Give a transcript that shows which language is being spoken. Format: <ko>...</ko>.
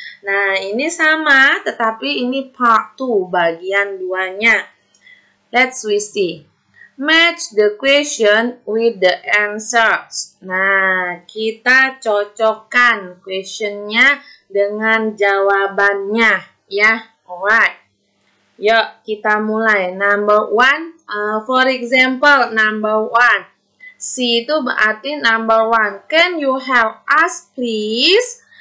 <id>Nah, ini sama, tetapi ini part 2, bagian 2-nya.</id> <en>Let's see. Match the question with the answers.</en> <id>Nah, kita cocokkan questionnya dengan jawabannya, ya.</id> <en>Alright.</en> <id>Yuk, kita mulai.</id> <en>Number 1, for example, number 1. C</en> <id>itu berarti</id> <en>number 1. Can you help us, please?</en>